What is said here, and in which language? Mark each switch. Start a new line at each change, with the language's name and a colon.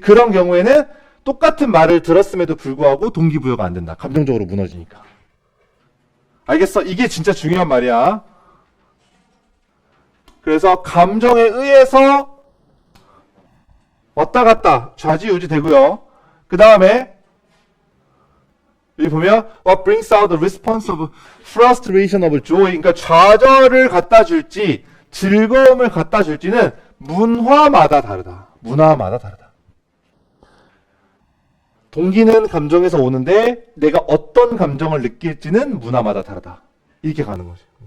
Korean: 그런 경우에는 똑같은 말을 들었음에도 불구하고 동기부여가 안 된다. 감정적으로 무너지니까. 알겠어? 이게 진짜 중요한 말이야. 그래서 감정에 의해서 왔다 갔다 좌지우지 되고요.
English: 그 다음에 여기 보면 What brings out the response of frustration of joy.
Korean: 그러니까 좌절을 갖다 줄지 즐거움을 갖다 줄지는 문화마다 다르다. 문화마다 다르다. 동기는 감정에서 오는데 내가 어떤 감정을 느낄지는 문화마다 다르다. 이렇게 가는 거지.